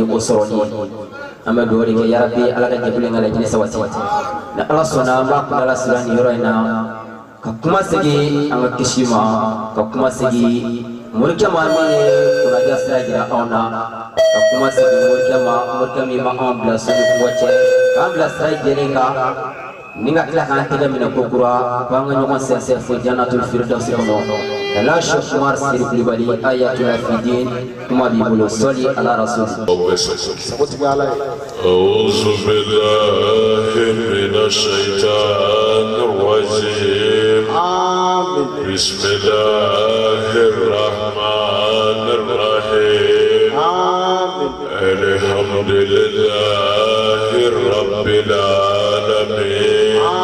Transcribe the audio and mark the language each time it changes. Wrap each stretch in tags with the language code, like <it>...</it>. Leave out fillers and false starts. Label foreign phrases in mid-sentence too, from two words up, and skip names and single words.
<bm>o sɔrɔli an bɛ dugawu de kɛ yarabi Ala ka jɛkulu in ka laɲini sabati ni Ala sɔnna an b'a kunnala sira nin yɔrɔ in na ka kuma segin an ka kisi ma ka kuma segin morikɛ ma min ye kunnadiya sira jira anw na ka kuma segin morikɛ min ma anw bila so ni kungo cɛ k'an bila sira jɛlen kan ni ka tila k'an tɛgɛ minɛ ko kura k'an ka ɲɔgɔn sɛnsɛn fo</bm> <ar>جنة الفردوس</ar> <bm>kɔnɔ la Cheikh Umar Seydou Kulubali ayatul fidin kuma b'i bolo</bm> <ar>صل على الرسول. أعوذ بالله من الشيطان الرجيم بسم الله الرحمن الرحيم الحمد لله رب العالمين</ar>